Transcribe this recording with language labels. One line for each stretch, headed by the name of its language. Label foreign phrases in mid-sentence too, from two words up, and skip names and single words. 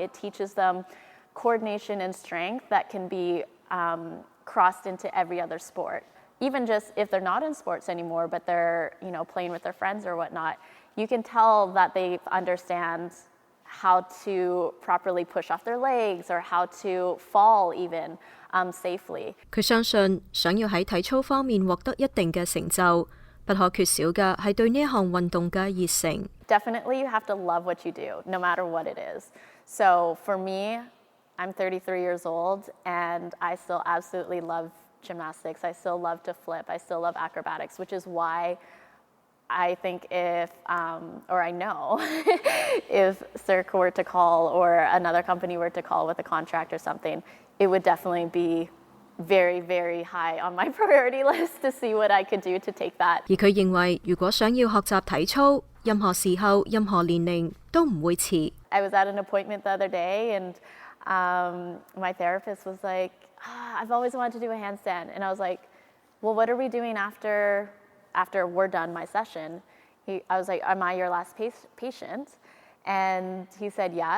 English: It teaches them coordination and strength that can be crossed into every other sport. Even just if they're not in sports anymore, but they're playing with their friends or whatnot, you can tell that they understand how to properly push off their legs or how to fall even safely.
Cantonese: 佢相信想要喺體操方面獲得一定嘅成就，不可缺少嘅係對呢一項運動嘅熱誠。
English: Definitely, you have to love what you do, no matter what it is. So for me, I'm 33 years old, and I still absolutely love gymnastics. I still love to flip. I still love acrobatics, which is why I think or I know, if Cirque were to call or another company were to call with a contract or something, it would definitely be very, very high on my priority list to see what I could do to take that.
Cantonese: 而佢認為，如果想要學習體操，任何時候、任何年齡都唔會遲。
English: I was at an appointment the other day, and my therapist was like, I've always wanted to do a handstand. And I was like, well, what are we doing after we're done my session? I was like, am I your last patient? And he said yes.